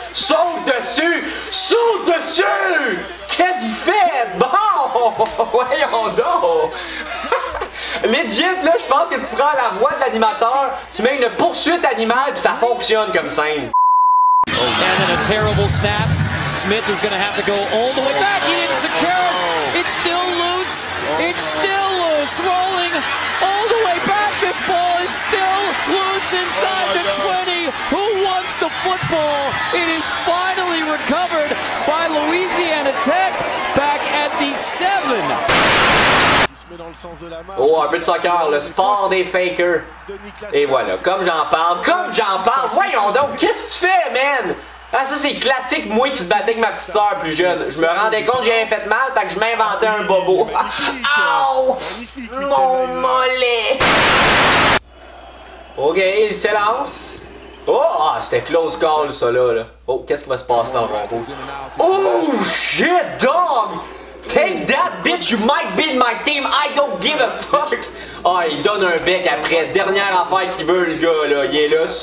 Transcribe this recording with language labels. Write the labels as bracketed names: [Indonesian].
[French] Saute dessus! Saute dessus! Qu'est-ce que vous faites? Bon! Voyons donc! Legit, là, je pense que tu prends la voix de l'animateur, tu mets une poursuite animale pis ça fonctionne comme scène. [English] And then a terrible snap. Smith is going to have to go all the way back. He didn't secure it. It's still loose. It's still loose. Rolling all the way back. This ball is still loose inside the 20. Who wants the football? It is finally recovered by Louisiana Tech back at the 7. [French] Oh, un peu de soccer, le sport des fakers. Et voilà, comme j'en parle, voyons donc, qu'est-ce que tu fais, man? Ah, ça c'est classique, moi qui se battais avec ma petite soeur plus jeune. Je me rendais compte que j'avais fait mal, fait que je m'inventais un bobo. Aouh! Mon mollet! Ok, il s'élance. Oh, ah, c'était close call ça là. Oh, qu'est-ce qui va se passer dans le rond? [English] Oh, shit, dog! Take that, bitch! You might be in my team. I don't give a fuck. [French] Ah, il donne un bec après. Dernière affaire qu'il veut, le gars, là. Il est là.